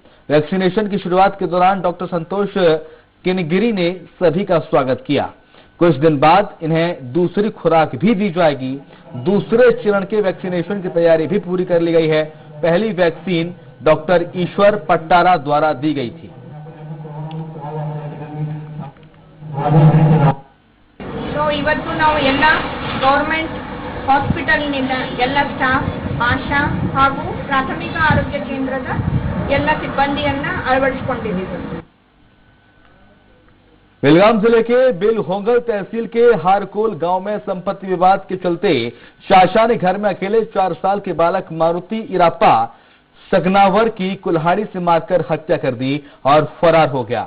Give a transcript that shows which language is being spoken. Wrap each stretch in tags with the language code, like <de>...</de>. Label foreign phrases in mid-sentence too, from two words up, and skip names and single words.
<hi>वैक्सीनेशन की शुरुआत के दौरान डॉक्टर संतोष किनगिरी ने सभी का स्वागत किया। कुछ दिन बाद इन्हें दूसरी खुराक भी दी जाएगी। दूसरे चरण के वैक्सीनेशन की तैयारी भी पूरी कर ली गई है। पहली वैक्सीन डॉक्टर ईश्वर पट्टारा द्वारा दी गई थी।</hi> <kn>ಇವತ್ತು ನಾವು ಎಲ್ಲ ಗವರ್ನಮೆಂಟ್ ಹಾಸ್ಪಿಟಲ್ನಿಂದ ಎಲ್ಲ ಸ್ಟಾಫ್, ಆಶಾ ಹಾಗೂ ಪ್ರಾಥಮಿಕ ಆರೋಗ್ಯ ಕೇಂದ್ರದ ಎಲ್ಲ ಸಿಬ್ಬಂದಿಯನ್ನ ಅಳವಡಿಸಿಕೊಂಡಿದ್ದೀವಿ।</kn> <hi>बेलगाम जिले के बेलहोंगल तहसील के हारकोल गांव में संपत्ति विवाद के चलते चाचा ने घर में अकेले 4 साल के बालक मारुति इराप्पा सकनावर की कुल्हाड़ी से मारकर हत्या कर दी और फरार हो गया।</hi>